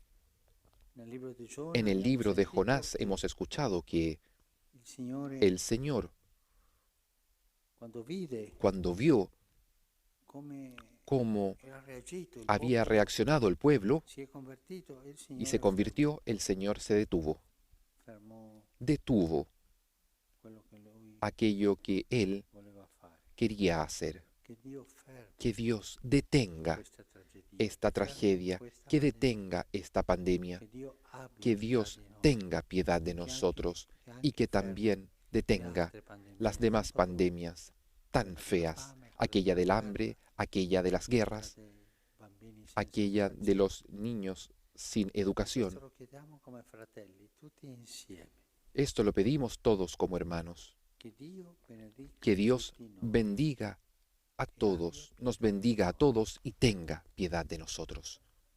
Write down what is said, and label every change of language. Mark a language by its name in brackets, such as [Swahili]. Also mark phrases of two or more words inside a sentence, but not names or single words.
[Spanish] En el libro de Jonás hemos escuchado que el Señor, cuando vio cómo había reaccionado el pueblo y se convirtió, el Señor se detuvo aquello que Él [Italian] voleva fare. [Spanish] quería hacer. [Italian] Che Dio fermi [Spanish] Que Dios detenga [Italian] questa tragedia, [Spanish] esta [Italian] fermi [Spanish] tragedia, [Italian] questa [Spanish] que [Italian] pandemia, [Spanish] detenga esta pandemia, [Italian] che Dio abbia [Spanish] que [Italian] pietà [Spanish] Dios [Italian] di noi, [Spanish] tenga piedad de [Italian] che [Spanish] nosotros [Italian] anche [Spanish] y que [Italian] fermi [Spanish] también [Italian] le [Spanish] detenga [Italian] altre pandemie [Spanish] las [Italian] non [Spanish] demás [Italian] brute, [Spanish] pandemias tan [Italian] quella della [Spanish] feas, [Italian] fame, quella [Spanish] aquella [Italian] della [Spanish] del [Italian] guerra, [Spanish] hambre, aquella de las [Italian] quella [Spanish] guerras, [Italian] dei bambini senza [Spanish] aquella de [Italian] educazione. [Spanish] los niños sin [Italian] Questo [Spanish] educación. [Italian] lo chiediamo come fratelli, tutti insieme. [Spanish] Esto lo pedimos todos como hermanos. [Italian] Che Dio benedica [Spanish] Que Dios [Italian] tutti noi [Spanish] bendiga a [Italian] e abbia [Spanish] todos, nos [Italian] pietà di [Spanish] bendiga a [Italian] noi. [Spanish] todos y tenga piedad de nosotros.